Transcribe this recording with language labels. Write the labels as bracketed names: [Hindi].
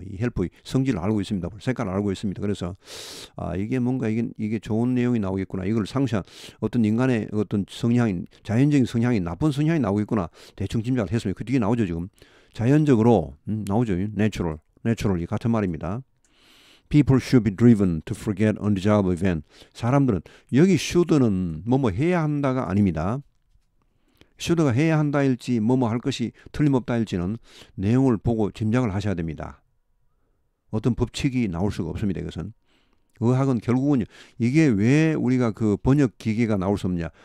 [Korean] 이 help의 성질을 알고 있습니다. 색깔을 알고 있습니다. 그래서 이게 뭔가 이게 좋은 내용이 나오겠구나. 이걸 상쇄한 어떤 인간의 어떤 성향이 자연적인 성향이 나쁜 성향이 나오겠구나. 대충 짐작을 했습니다. 그 뒤에 나오죠 지금. 자연적으로 나오죠. naturally 같은 말입니다. [English] People should be driven to forget undesirable event. [Korean] 사람들은 여기 should는 뭐뭐 해야 한다가 아닙니다. should가 해야 한다일지 뭐뭐 할 것이 틀림없다일지는 내용을 보고 짐작을 하셔야 됩니다. 어떤 법칙이 나올 수가 없습니다. 이것은. 의학은 결국은 이게 왜 우리가 그 번역 기계가 나올 수 없냐.